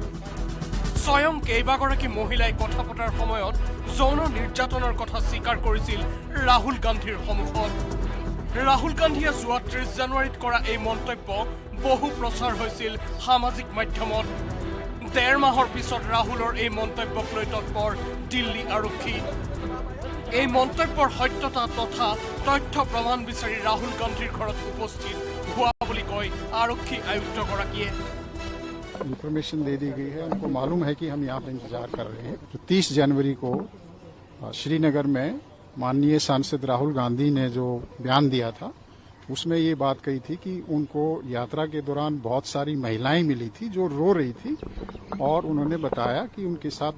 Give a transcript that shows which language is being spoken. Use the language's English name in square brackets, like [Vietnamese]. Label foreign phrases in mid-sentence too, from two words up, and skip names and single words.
[Assamese] স্বয়ং কেইবাগৰাকী মহিলাই কথা পতাৰ সময়ত যৌন নিৰ্যাতনৰ কথা স্বীকাৰ কৰিছিল ৰাহুল গান্ধীৰ সন্মুখত ৰাহুল গান্ধীয়ে যোৱা 30 জানুৱাৰীত কৰা এই মন্তব্য বহু প্ৰচাৰ হৈছিল সামাজিক মাধ্যমত 1.5 মাহৰ পিছত ৰাহুলৰ এই মন্তব্যক লৈ তৎপৰ দিল্লী আৰক্ষী এই মন্তব্যৰ সত্যতা তথা তথ্য প্ৰমাণ বিচাৰি ৰাহুল গান্ধীৰ ঘৰত উপস্থিত হোৱা বুলি কয় আৰক্ষী আয়ুক্তগৰাকীয়ে [Hindi] इंफॉर्मेशन दे दी गई है उनको मालूम है कि हम यहाँ पे इंतजार कर रहे हैं तो 30 जनवरी को श्रीनगर में माननीय सांसद राहुल गांधी ने जो बयान दिया था उसमें ये बात कही थी कि उनको यात्रा के दौरान बहुत सारी महिलाएं मिली थी जो रो रही थी और उन्होंने बताया कि उनके साथ